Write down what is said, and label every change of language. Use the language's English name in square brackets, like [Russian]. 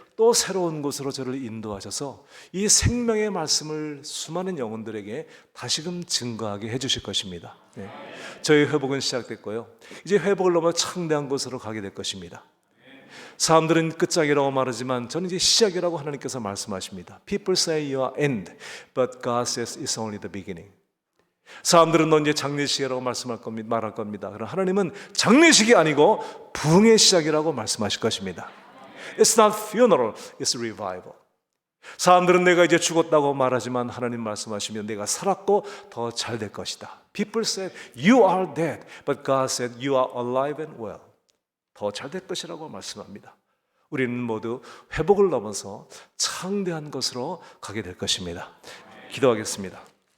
[Korean] 또 새로운 곳으로 저를 인도하셔서 이 생명의 말씀을 수많은 영혼들에게 다시금 증거하게 해주실 것입니다. 네. 저희 회복은 시작됐고요. 이제 회복을 넘어 창대한 곳으로 가게 될 것입니다. 사람들은 끝장이라고 말하지만 저는 이제 시작이라고 하나님께서 말씀하십니다. [English] People say you are end, but God says it's only the beginning. [Korean] 사람들은 너 이제 장례식이라고 말할 겁니다. 그러나 하나님은 장례식이 아니고 부흥의 시작이라고 말씀하실 것입니다. [English] It's not funeral, it's revival. [Korean] 사람들은 내가 이제 죽었다고 말하지만 하나님 말씀하시면 내가 살았고 더 잘 될 것이다. [English] People said you are dead, but God said you are alive and well. [Korean] 더 잘 될 것이라고 말씀합니다. 우리는 모두 회복을 넘어서 창대한 것으로 가게 될 것입니다. 기도하겠습니다.